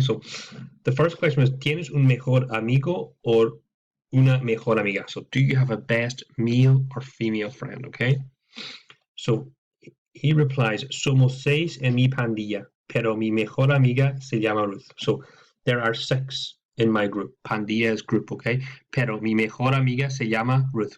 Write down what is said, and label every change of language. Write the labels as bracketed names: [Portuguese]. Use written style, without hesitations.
[English] So the first question is, [Spanish] ¿tienes un mejor amigo or una mejor amiga? [English] So do you have a best male or female friend, okay? So he replies, [Spanish] somos 6 en mi pandilla, pero mi mejor amiga se llama Ruth. [English] So there are 6 in my group. Pandilla is group, okay? [Spanish] Pero mi mejor amiga se llama Ruth.